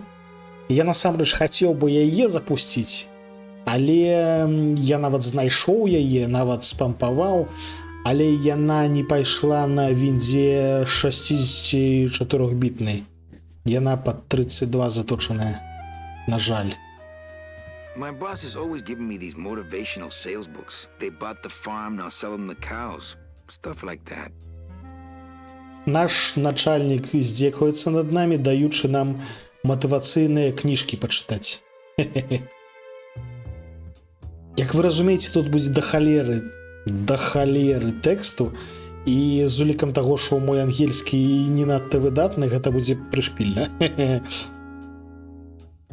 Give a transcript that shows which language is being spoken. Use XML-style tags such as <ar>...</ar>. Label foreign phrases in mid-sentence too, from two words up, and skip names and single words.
<be>Я насамрэч хацеў бы яе запусціць, але я нават знайшоў яе, нават спампаваў, але яна не пайшла на віндзе 64-бітнай. Яна пад 32 заточаная, на жаль.</be> <en>My boss is always giving me these motivational sales books. They bought the farm, now sell them the cows. Stuff like that.</en> <be>Наш начальнік здзекуецца над намі, даючы нам матывацыйныя кніжкі пачытаць. Як вы разумееце, тут будзе да халеры тэксту, і з улікам таго, што мой ангельскі не надта выдатны, гэта будзе прышпільна.</be>